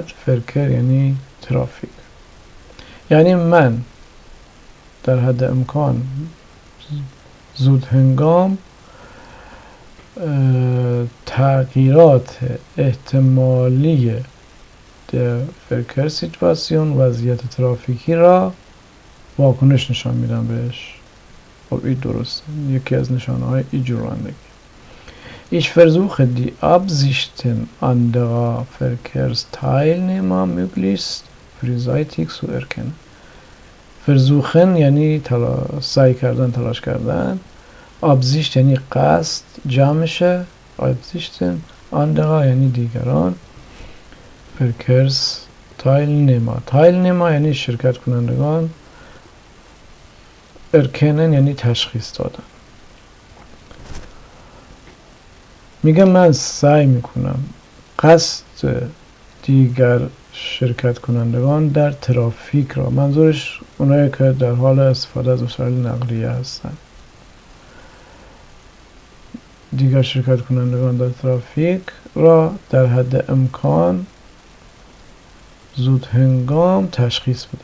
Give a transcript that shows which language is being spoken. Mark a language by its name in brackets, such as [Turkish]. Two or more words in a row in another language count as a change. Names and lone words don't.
[Persian] Verkehr یعنی ترافیک. یعنی من در حد امکان زود هنگام تغییرات احتمالی در [German] Verkehr situation [Persian] وضعیت ترافیکی را واکنش نشان میدم بهش. خب این درسته، یکی از نشانه های اینجور رانندگی. [German] Ich versuche die Absichten anderer Verkehrsteilnehmer möglichst frühzeitig zu erkennen. [Persian] versuchen یعنی سعی کردن، تلاش کردن. Absicht یعنی قصد، جمعشه. [German] Absichten anderer [Persian] یعنی دیگران. Verkehrsteilnehmer یعنی شرکت کنندگان. erkennen یعنی تشخیص دادن. میگم من سعی میکنم قصد دیگر شرکت کنندگان در ترافیک را، منظورش اونایی که در حال استفاده از وسایل نقلیه هستن، دیگر شرکت کنندگان در ترافیک را در حد امکان زود هنگام تشخیص بده.